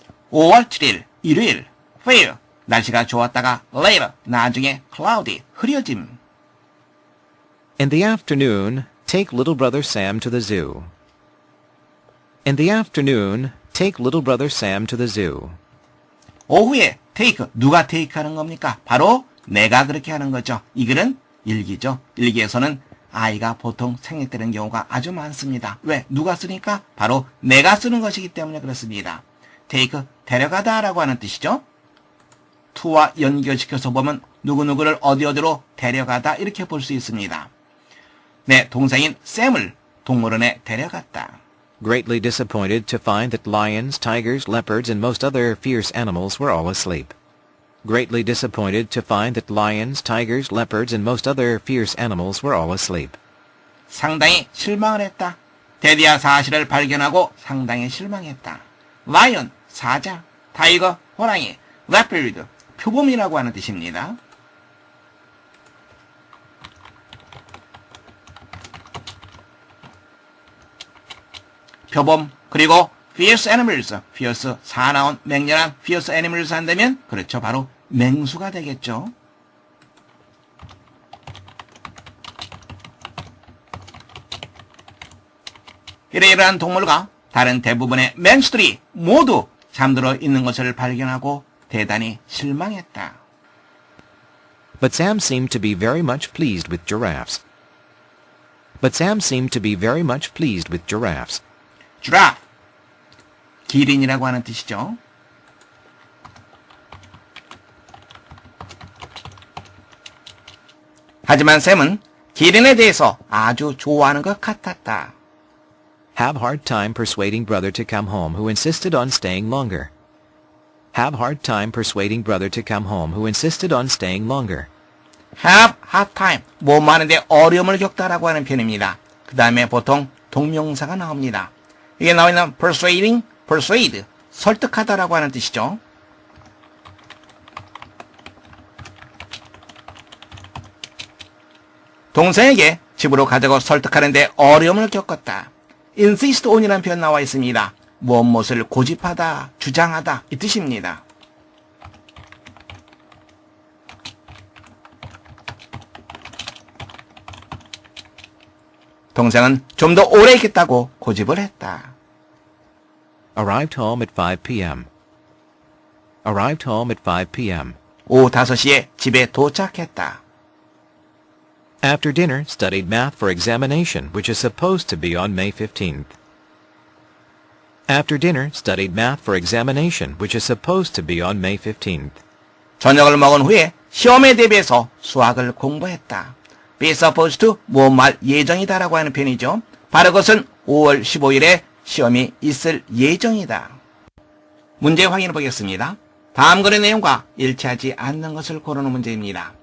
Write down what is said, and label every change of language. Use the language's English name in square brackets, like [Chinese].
[Korean] 5월 7일 일요일 fair 날씨가 좋았다가 later 나중에 cloudy 흐려짐. [English] In the afternoon, take little brother Sam to the zoo. In the afternoon, take little brother Sam to the zoo. [Korean] 오후에 take 누가 take 하는 겁니까? 바로 내가 그렇게 하는 거죠. 이 글은 일기죠. 일기에서는 I가 보통 생략되는 경우가 아주 많습니다. 왜? 누가 쓰니까? 바로 내가 쓰는 것이기 때문에 그렇습니다. take 데려가다 라고 하는 뜻이죠. to와 연결시켜서 보면 누구누구를 어디어디로 데려가다 이렇게 볼 수 있습니다. 네, 동생인 샘을 동물원에 데려갔다. [English] Greatly disappointed to find that lions, tigers, leopards, and most other fierce animals were all asleep. Greatly disappointed to find that lions, tigers, leopards, and most other fierce animals were all asleep. [Korean] 상당히 실망을 했다. 대디아 사실을 발견하고 상당히 실망했다. 라이언, 사자, 타이거, 호랑이, 레퍼드, 표범이라고 하는 뜻입니다. 표범, 그리고 fierce animals, fierce, 사나운, 맹렬한 fierce animals 한다면 그렇죠. 바로 맹수가 되겠죠. 이러이러한 동물과 다른 대부분의 맹수들이 모두 잠들어 있는 것을 발견하고 대단히 실망했다. [English] But Sam seemed to be very much pleased with giraffes. But Sam seemed to be very much pleased with giraffes. [Korean] giraffe, 기린이라고 하는 뜻이죠. 하지만 샘은 기린에 대해서 아주 좋아하는 것 같았다. [English] Have hard time persuading brother to come home who insisted on staying longer. Have hard time persuading brother to come home who insisted on staying longer. have hard time, [Korean] 뭐 많은데 어려움을 겪다라고 하는 표현입니다. 그 다음에 보통 동명사가 나옵니다. 이게 나와 있는 persuading, persuade, 설득하다라고 하는 뜻이죠. 동생에게 집으로 가자고 설득하는데 어려움을 겪었다. insist on이라는 표현 나와 있습니다. 무엇을 고집하다, 주장하다 이 뜻입니다. 동생은 좀 더 오래 있겠다고 고집을 했다. [English] Arrived home at 5 p.m. Arrived home at 5 p.m. [Korean] 오후 5시에 집에 도착했다. [English] After dinner, studied math for examination, which is supposed to be on May 15th. After dinner, studied math for examination, which is supposed to be on May 15th. [Korean] 저녁을 먹은 후에 시험에 대비해서 수학을 공부했다. [English] be supposed to, [Korean] 무엇말 예정이다라고 하는 표현이죠. 바로 그것은 5월 15일에 시험이 있을 예정이다. 문제 확인해 보겠습니다. 다음 글의 내용과 일치하지 않는 것을 고르는 문제입니다.